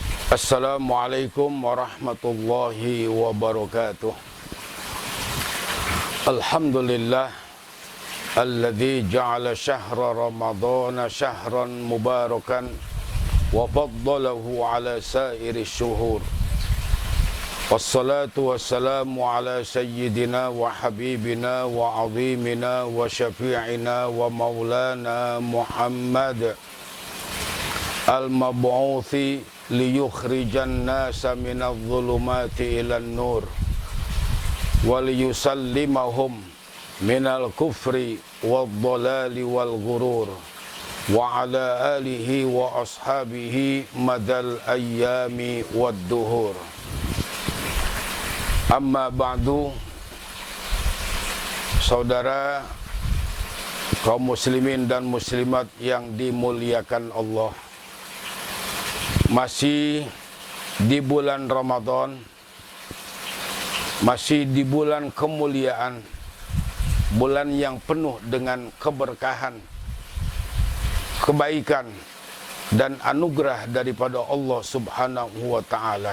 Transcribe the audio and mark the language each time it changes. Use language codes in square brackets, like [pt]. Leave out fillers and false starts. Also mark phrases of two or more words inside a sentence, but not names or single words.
[ar] السلام عليكم ورحمة الله وبركاته. الحمد لله الذي جعل شهر رمضان شهرا مباركا وفضله على سائر الشهور. والصلاة والسلام على سيدنا وحبيبنا وعظيمنا وشفيعنا ومولانا محمد المبعوث ليخرج الناس من الظلمات إلى النور وليسلمهم من الكفر والضلال والغرور وعلى آله وأصحابه مدى الأيام والدهور. أما بعد, [id] saudara kaum muslimin dan muslimat yang dimuliakan Allah, masih di bulan Ramadan, masih di bulan kemuliaan, bulan yang penuh dengan keberkahan, kebaikan, dan anugerah daripada Allah [ar] سبحانه وتعالى.